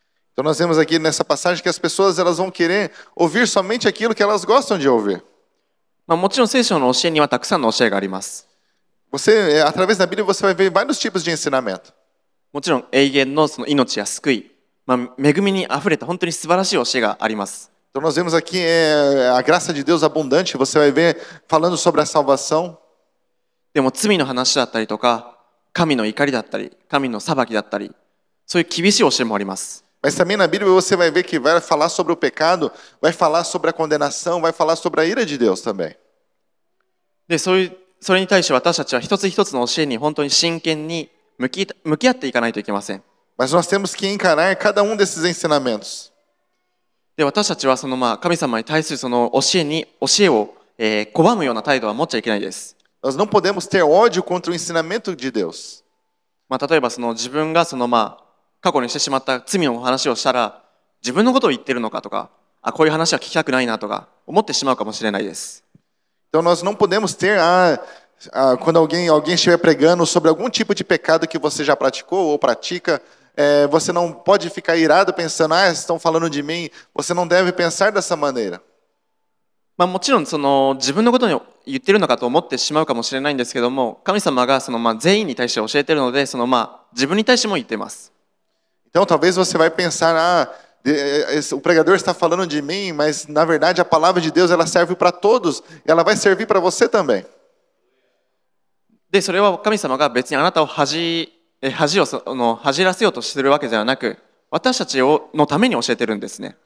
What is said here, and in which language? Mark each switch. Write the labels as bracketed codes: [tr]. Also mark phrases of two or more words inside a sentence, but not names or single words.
[pt] Então nós vemos aqui nessa passagem que as pessoas elas vão querer ouvir somente aquilo que elas gostam de ouvir. [ja] もちろん聖書の教えにはたくさんの教えがあります。 [pt] Através da Bíblia você vai ver vários tipos de ensinamento. [ja] もちろん永遠のその命や救い、恵みにあふれた本当に素晴らしい教えがあります。 [pt] Então nós vemos aqui a graça de Deus abundante, você vai ver falando sobre a salvação. [ja] でも罪の話だったりとか、神の怒りだったり、神の裁きだったり、そういう厳しい教えもあります。 [pt] Mas também na Bíblia você vai ver que vai falar sobre o pecado, vai falar sobre a condenação, vai falar sobre a ira de Deus também. [ja] で、それに対して私たちは一つ一つの教えに本当に真剣に向き合っていかないといけません。 [pt] Mas nós temos que encarar cada um desses ensinamentos. [ja] で、私たちはその神様に対するその教えを拒むような態度は持っちゃいけないです。 [pt] Nós não podemos ter ódio contra o ensinamento de Deus. 例えば自分が過去にしてしまった罪の話をしたら、自分のことを言ってるのかとか、こういう話は聞きたくないなとか思ってしまうかもしれないです。 Então nós não podemos ter, quando alguém estiver pregando sobre algum tipo de pecado que você já praticou ou pratica, você não pode ficar irado pensando, estão falando de mim. Você não deve pensar dessa maneira. [ja] もちろん自分のことを言ってるのかと思ってしまうかもしれないんですけども、神様が全員に対して教えているので、自分に対しても言っています。 [pt] Então talvez você vai pensar, o pregador está falando de mim, mas na verdade a palavra de Deus ela serve para todos, e ela vai servir para você também. [ja] で、それは神様が別にあなたを恥じらせようとしているわけではなく、私たちのために教えてるんですね。